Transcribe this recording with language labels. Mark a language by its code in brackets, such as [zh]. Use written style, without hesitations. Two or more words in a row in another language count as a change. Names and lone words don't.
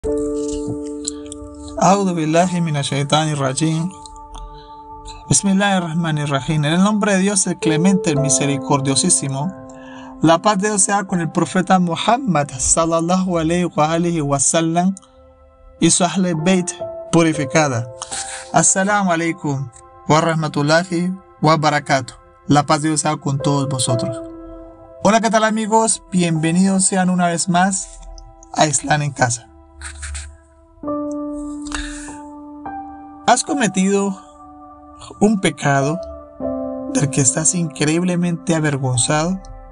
[ar] أعوذ بالله من الشيطان الرجيم. Bismillahirrahmanirrahim. [es] En el nombre de Dios, el clemente, el misericordiosísimo. La paz de Dios sea con el profeta Muhammad [ar] صلى الله عليه وسلم [es] y su [ar] أهل بيت [es] purificada. [ar] السلام عليكم ورحمة الله وبركاته. [es] La paz de Dios sea con todos vosotros. Hola, ¿qué tal, amigos? Bienvenidos sean una vez más a Islam en Casa. ¿Has cometido un pecado del que estás increíblemente avergonzado?